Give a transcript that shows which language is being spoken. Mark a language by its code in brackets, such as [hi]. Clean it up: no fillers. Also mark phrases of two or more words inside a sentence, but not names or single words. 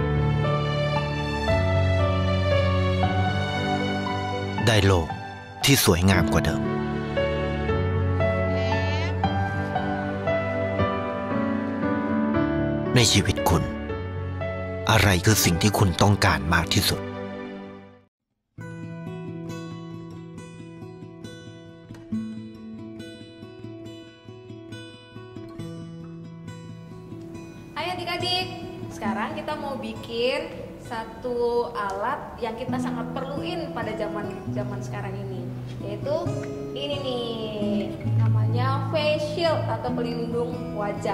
[th] ได้โลกที่สวยงามกว่าเดิม ในชีวิตคุณ อะไรคือสิ่งที่คุณต้องการมากที่สุด [id] Ayo adik-adik, sekarang kita mau bikin satu alat yang kita sangat perluin pada zaman sekarang ini, yaitu ini nih, namanya [en] face shield [id] atau pelindung wajah.